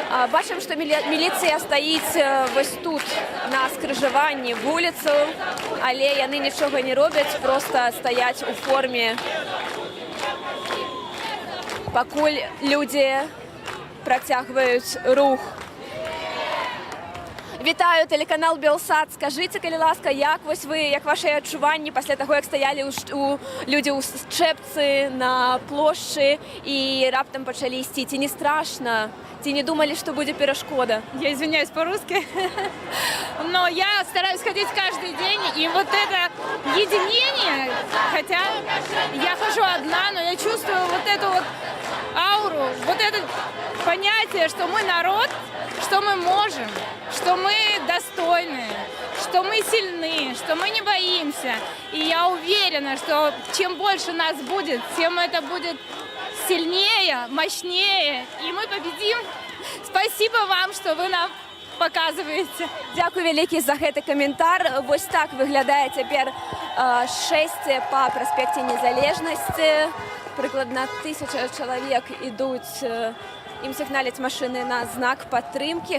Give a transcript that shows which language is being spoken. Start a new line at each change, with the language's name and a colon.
Belarusian: Бачым, што міліцыя стаіць вось тут, на скрыжаванні вуліцу, але яны нічога не робяць, проста стаяць у форме, пакуль людзі працягваюць рух. Вітаю, тэлеканал Белсат. Скажыце, калі ласка, як вашыя адчуванні пасля таго, як стаялі людзі ў счэпцы на плошчы і раптам пачалі ісці? Ці не страшна?
Russian: Ці не думали, что будет перешкода? Я извиняюсь по-русски, но я стараюсь ходить каждый день, и вот это единение, хотя я хожу одна, но я чувствую вот эту вот ауру, вот это понятие, что мы народ, что мы можем, что мы достойны, что мы сильны, что мы не боимся. И я уверена, что чем больше нас будет, тем это будет сильнее, мощнее, и мы победим. Спасибо вам, что вы нам показываете.
Belarusian: Дякую вялікі за гэты каментар. Вось так выглядае цяпер шэсце па праспекце Незалежнасці. Прыкладна 1000 чалавек ідуць, ім сігналяць машыны на знак падтрымкі.